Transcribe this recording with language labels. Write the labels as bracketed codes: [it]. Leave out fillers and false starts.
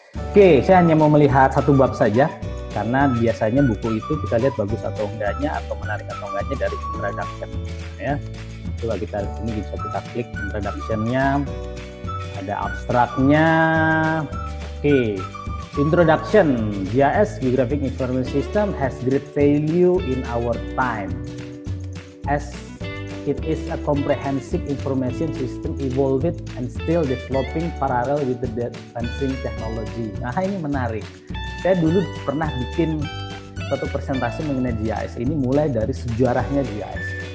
[id] Oke, saya hanya mau melihat satu bab saja. Karena biasanya buku itu kita lihat bagus atau enggaknya atau menarik atau enggaknya dari introduction ya. Coba kita ini bisa kita klik introduction-nya, ada abstraknya. Oke. [en] Introduction, GIS Geographic Information System has great value in our time as it is a comprehensive information system evolved and still developing parallel with the advancing technology. [id] Nah, ini menarik. Saya dulu pernah bikin suatu presentasi mengenai GIS ini mulai dari sejarahnya GIS.